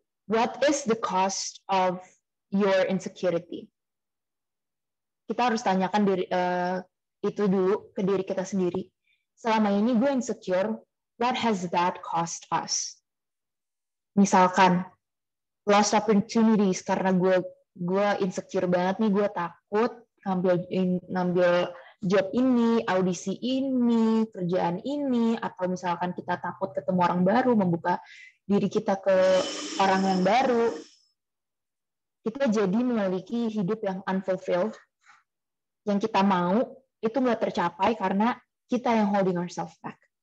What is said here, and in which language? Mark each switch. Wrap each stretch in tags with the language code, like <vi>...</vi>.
<en>What is the cost of your insecurity?</en> <id>Kita harus tanyakan itu dulu ke diri kita sendiri. Selama ini gue insecure,</id> <en>what has that cost us?</en> <id>Misalkan, lost opportunities karena gue insecure banget nih, gue takut ngambil job ini, audisi ini, kerjaan ini, atau misalkan kita takut ketemu orang baru, membuka diri kita ke orang yang baru, kita jadi memiliki hidup yang unfulfilled, yang kita mau itu nggak tercapai karena kita yang</id> <en>holding ourselves back.</en>